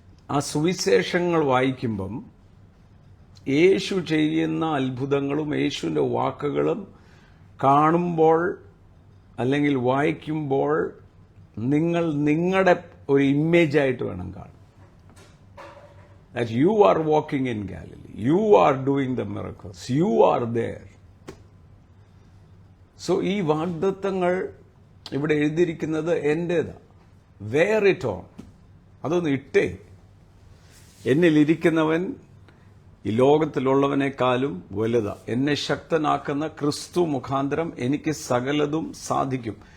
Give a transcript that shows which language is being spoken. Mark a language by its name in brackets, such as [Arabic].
[Malayalam] ആ സുവിശേഷങ്ങൾ വായിക്കുമ്പം യേശു ചെയ്യുന്ന അത്ഭുതങ്ങളും യേശുവിൻ്റെ വാക്കുകളും കാണുമ്പോൾ അല്ലെങ്കിൽ വായിക്കുമ്പോൾ നിങ്ങൾ നിങ്ങളുടെ ഒരു ഇമേജായിട്ട് വേണം കാണാൻ. [English] That you are walking in Galilee, you are doing the miracles, you are there. [Malayalam] So ഈ വാഗ്ദത്തങ്ങൾ ഇവിടെ എഴുതിയിരിക്കുന്നത് എൻ്റേതാ. [English] Wear it on. [Malayalam] അതൊന്ന് ഇട്ടേ. എന്നിലിരിക്കുന്നവൻ ഈ ലോകത്തിലുള്ളവനേക്കാളും വലുതാ. എന്നെ ശക്തനാക്കുന്ന ക്രിസ്തു മുഖാന്തരം എനിക്ക് സകലതും സാധിക്കും.